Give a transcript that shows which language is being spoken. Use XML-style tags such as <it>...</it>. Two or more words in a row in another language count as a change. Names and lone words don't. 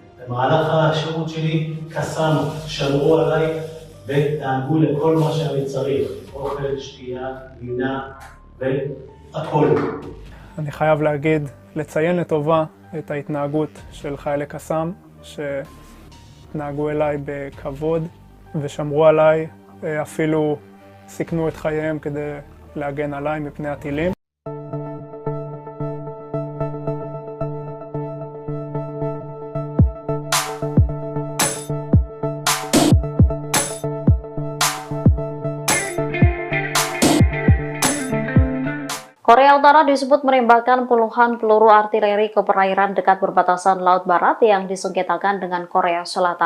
<he>במהלך השירות שלי קסאנו, שמרו עליי ודאגו לכל מה שאני צריך, אוכל, שתייה, לינה והכל. אני חייב לציין לטובה את ההתנהגות של חיילי קסאם, שהתנהגו אליי בכבוד ושמרו עליי, אפילו סיכנו את חייהם כדי להגן עליי מפני הטילים.</he> <id>Korea Utara disebut menembakkan puluhan peluru artileri ke perairan dekat perbatasan Laut Barat yang disengketakan dengan Korea Selatan.</id>